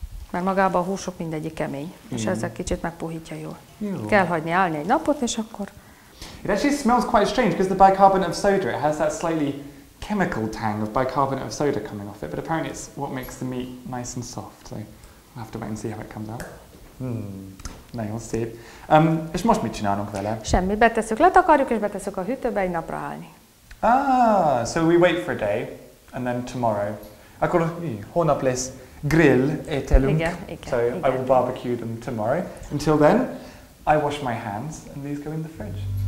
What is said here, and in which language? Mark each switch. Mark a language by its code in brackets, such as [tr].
[hu] Mert magában a húsok mindegyik kemény, és ezzel kicsit megpuhítja jól. Jó. Kell hagyni állni egy napot, és akkor... [en] It actually smells quite strange because the bicarbonate of soda, it has that slightly chemical tang of bicarbonate of soda coming off it, but apparently it's what makes the meat nice and soft, so we'll have to wait and see how it comes out. [hu] Nagyon szép. És most mit csinálunk vele? Semmi, betesszük, letakarjuk, és betesszük a hűtőbe egy napra állni. [en] So we wait for a day, and then tomorrow. [hu] Akkor holnap lesz grill ételünk. Igen. [en] So I will barbecue them tomorrow. Until then, I wash my hands, and these go in the fridge.